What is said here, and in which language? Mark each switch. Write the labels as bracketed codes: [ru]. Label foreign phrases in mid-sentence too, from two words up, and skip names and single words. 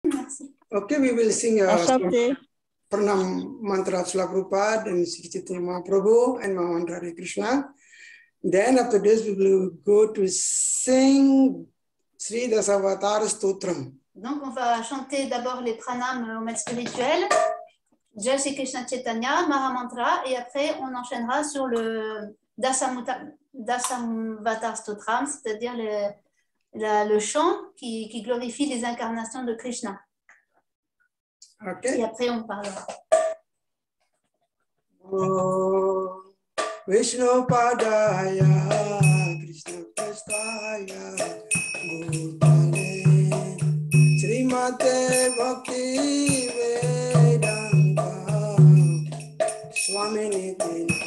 [fr] Merci. [en] Okay, we will sing [sw] Asante. [en] Pranam Mantra Srila Prabhupada and Sri Chaitanya Mahaprabhu and Mahamantra Hare Krishna. Then after this, we will go to sing Sri Dasavatar Stotram. [fr] Donc, on va chanter d'abord les pranams au maître spirituel, [sa] Jai Shri Krishna Chaitanya, Mahamantra, [fr] et après, on enchaînera sur le Dasavatar Stotram, c'est-à-dire le chant qui glorifie les incarnations de Krishna. [en] Okay. [fr] Et après, on parlera. [sa] Oh, Vishnu Padaya, Krishna Prestaya, Bhutale, Srimate Bhakti Vedanta, Swami Niti